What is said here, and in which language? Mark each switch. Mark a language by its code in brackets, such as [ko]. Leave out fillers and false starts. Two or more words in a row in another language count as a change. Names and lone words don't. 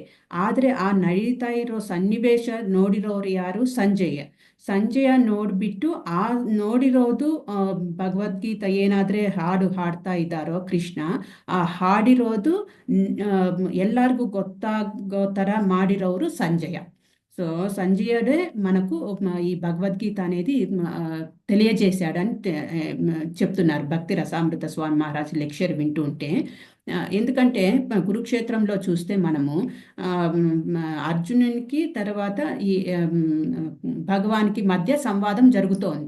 [kn] ಆದರೆ ಆ ನಡೀತಾ ಇರೋ ಸನ್ನಿವೇಶ ನೋಡಿರೋರು ಯಾರು? ಸಂಜಯ ನೋಡಿಬಿಟ್ಟು ಆ ನೋಡಿರೋದು ಭಗವದ್ಗೀತಾ ಏನಾದರೆ ಹಾಡು ಹಾಡ್ತಾ ಇದ್ದಾರೋ ಕೃಷ್ಣ, ಆ ಹಾಡಿರೋದು ಎಲ್ಲರಿಗೂ ಗೊತ್ತಾಗೋ ಥರ ಮಾಡಿರೋರು సంజయ. [te] సో సంజయుడే మనకు ఈ భగవద్గీత అనేది తెలియజేశాడని చెప్తున్నారు భక్తి రసామృత స్వామి మహారాజ్ లెక్చర్ వింటుంటే. ఎందుకంటే కురుక్షేత్రంలో చూస్తే మనము అర్జునునికి తర్వాత ఈ భగవానికి మధ్య సంవాదం జరుగుతోంది.